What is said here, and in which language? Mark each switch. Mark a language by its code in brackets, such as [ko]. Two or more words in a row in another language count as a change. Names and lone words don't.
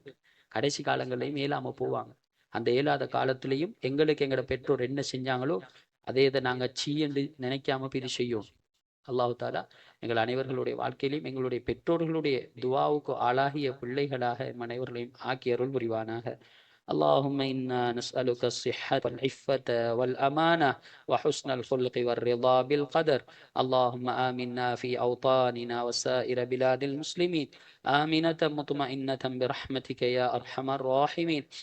[ta] கடைசி காலங்கள்லையும் இயலாம போவாங்க. அந்த இயலாத காலத்திலையும் எங்களுக்கு எங்களோட பெற்றோர் என்ன செஞ்சாங்களோ அதே இதை நாங்க சீ என்று நினைக்காம இது செய்யும். [ar] الله تعالى [ta] எங்கள் அனைவர்களுடைய வாழ்க்கையிலும் எங்களுடைய பெற்றோர்களுடைய துவாவுக்கு ஆளாகிய பிள்ளைகளாக அனைவர்களையும் ஆக்கி அருள் புரிவானாக. [ar] اللهم إنا نسألك الصحة والعفة والأمانة وحسن الخلق والرضا بالقدر. اللهم آمنا في أوطاننا وسائر بلاد المسلمين آمنة مطمئنة برحمتك يا أرحم الراحمين.